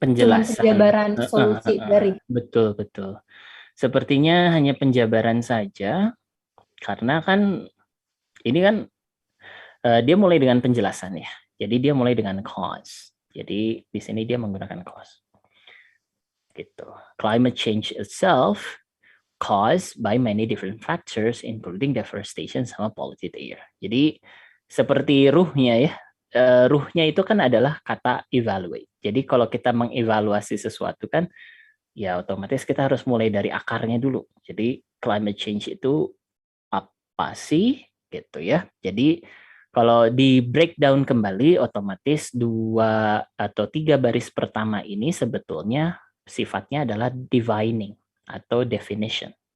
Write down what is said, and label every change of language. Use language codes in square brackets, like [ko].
[id] Penjelasan. penjabaran solusi dari. Betul, betul. Sepertinya hanya penjabaran saja, karena kan ini kan dia mulai dengan penjelasan ya. Jadi dia mulai dengan cause. Jadi di sini dia menggunakan cause. Gitu. [en] Climate change itself caused by many different factors including deforestation sama polluted air. [id] Jadi seperti ruhnya ya. Ruhnya itu kan adalah kata evaluate. Jadi kalau kita mengevaluasi sesuatu kan ya otomatis kita harus mulai dari akarnya dulu. Jadi climate change itu apa sih gitu ya. Jadi kalau di breakdown kembali otomatis 2 atau 3 baris pertama ini sebetulnya sifatnya adalah defining atau definition.